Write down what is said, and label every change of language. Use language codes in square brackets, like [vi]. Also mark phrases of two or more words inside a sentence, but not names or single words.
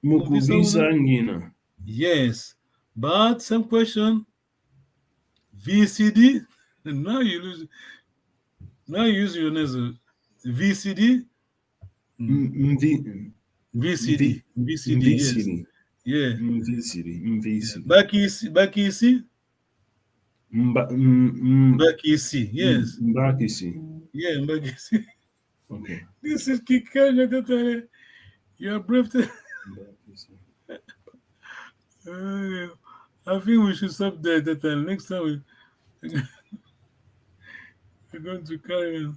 [kg] Mukuvisa Ngina. [en] Yes, but same question. VCD. Now you lose. Now you use your nasal. VCD. VCD. Yes. Yeah. VCD. Bakisi. Mbakisi, yes. Mbakisi. Yeah, Mbakisi. Okay. This is Kikanya. You're brave. I think we should stop there that time. Next time we're going to carry on.